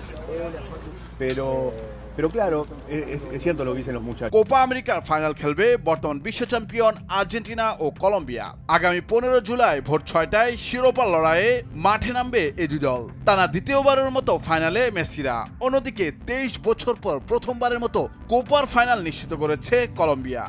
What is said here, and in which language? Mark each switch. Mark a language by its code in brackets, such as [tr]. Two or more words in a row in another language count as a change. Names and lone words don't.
[es] Pero claro, es cierto lo que dicen los muchachos. [bn] কোপা আমেরিকার ফাইনাল খেলবে বর্তমান বিশ্ব চ্যাম্পিয়ন আর্জেন্টিনা ও কলম্বিয়া। আগামী 15 জুলাই ভোর 6টায় শিরোপা লড়াইয়ে মাঠে নামবে এই দুই দল। টানা দ্বিতীয়বারের মতো ফাইনালে মেসিরা। অন্যদিকে 23 বছর পর প্রথমবারের মতো কোপার ফাইনাল নিশ্চিত করেছে কলম্বিয়া।